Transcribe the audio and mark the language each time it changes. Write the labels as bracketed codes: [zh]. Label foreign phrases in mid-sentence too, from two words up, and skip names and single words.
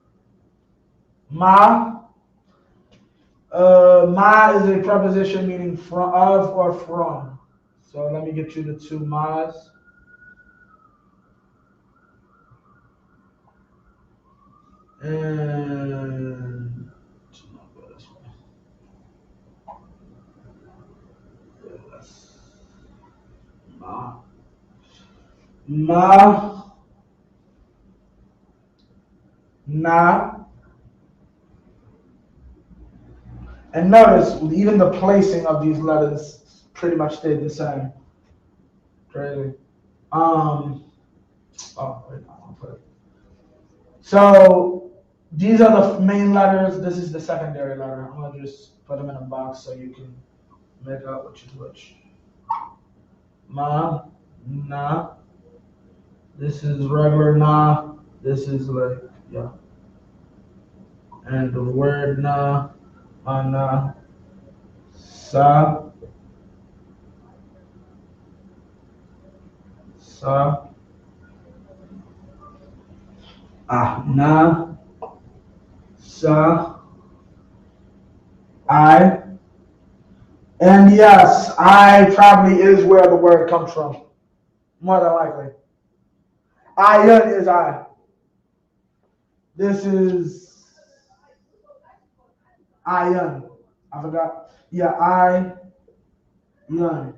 [en] Ma. Ma is a preposition meaning from, of, or from. So let me get you the two ma's. And ma. Ma. Na. And notice, even the placing of these letters pretty much stayed the same. Crazy. Oh, wait, I want to put it. So these are the main letters. This is the secondary letter. I'm gonna just put them in a box so you can make out which is which. Ma, na. This is regular na. This is like, yeah. And the word na, ana, sa, sa, na, sa, I. And yes, I probably is where the word comes from. More than likely. Ayun is I. This is Ayun. I forgot. Yeah, Ayun.